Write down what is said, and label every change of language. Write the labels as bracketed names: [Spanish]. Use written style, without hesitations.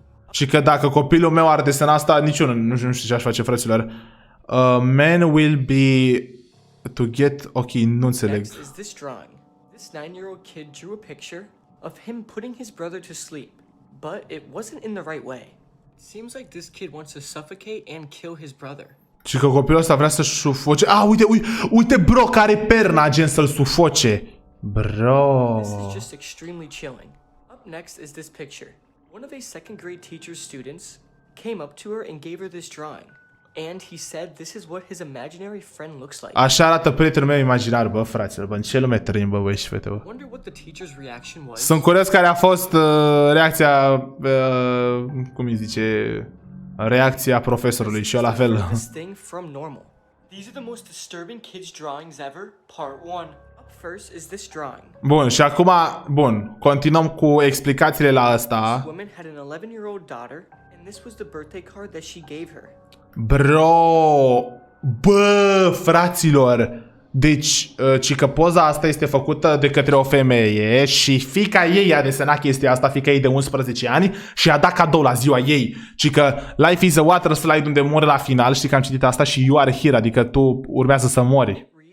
[Romanian] Și că dacă copilul meu ar desena asta, niciunul nu știu ce aș face, fraților. [English] Men will be to get... Ok, [Romanian] nu înțeleg. [English] This 9-year-old kid drew a picture of him putting his brother to sleep, but it wasn't in the right way. Seems like this kid wants to suffocate and kill his brother. [Romanian] Și că copilul ăsta vrea să sufoce. Ah, uite, bro, care perna, gen să-l sufoce. Bro. [English] This is just extremely chilling. Up next is this picture. One of a second grade teacher's students came up to her and gave her this drawing. And he said this is what his imaginary friend looks like. [Romanian] Așa arată prietenul meu imaginar, bă, fraților, bă, în ce lume trăim, bă, băi și fete, bă. [English] Wonder what the teacher's reaction was. [Romanian] Sunt curios care a fost reacția, cum îi zice, reacția profesorului și eu la fel. [English] This thing from normal. These are the most disturbing kids drawings ever, part 1. First is this drawing. [Romanian] Bun, și acum, bun, continuăm cu explicațiile la asta. [English] This woman had an 11-year-old daughter, and this was the birthday card that she gave her. [Romanian] Bro, bă, fraților, deci, ci că poza asta este făcută de către o femeie și fiica ei a desenat chestia asta, fiica ei de 11 ani și a dat cadou la ziua ei. Ci că [English] life is a water slide [Romanian] unde mori la final, știi că am citit asta și [English] you are here, [Romanian] adică tu urmează să mori.